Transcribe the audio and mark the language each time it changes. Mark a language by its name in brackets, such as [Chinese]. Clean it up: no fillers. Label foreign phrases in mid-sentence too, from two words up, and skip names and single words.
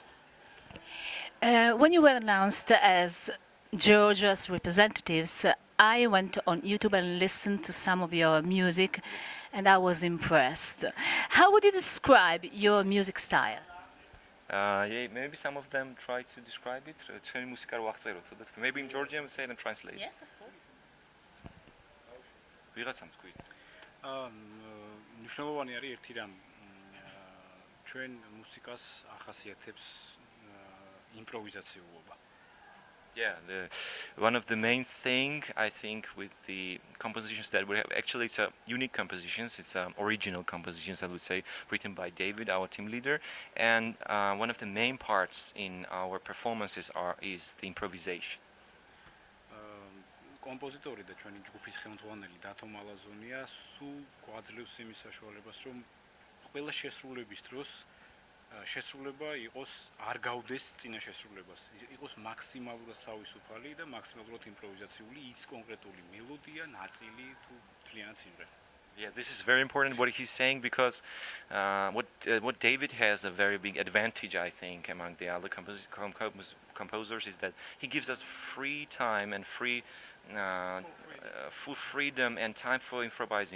[English] When you were announced as Georgia's representatives, I went on YouTube and listened to some of your music, and I was impressed. How would you describe your music style? Yeah, maybe some of them try to describe it. Maybe in Georgian we say it and translate. Yes, of course. [Georgian] მნიშვნელოვანი არის ერთი რამ ჩვენ მუსიკას ახასიათებს იმპროვიზაციულობა. [English] Yeah, one of the main thing I think with the compositions that we have, actually it's a unique compositions, it's original compositions, I would say, written by David, our team leader, and one of the main parts in our performances is the improvisation. [Georgian] კომპოზიტორი და ჩვენი ჯგუფის ხელმძღვანელი დათო მალაზონია სულ გვაძლევს იმის საშუალებას, რომ ყველა შესრულების დროს შესრულება იყოს არ გავდეს წინა შესრულებას, იყოს მაქსიმალურად თავისუფალი და მაქსიმალურად იმპროვიზაციული ის კონკრეტული მელოდია, ნაწილი თუ მთლიანად სიმღერა. [English] Yeah, this is very important what he's saying, because what David has a very big advantage, I think, among the other composers is that he gives us free time and full freedom and time for improvising.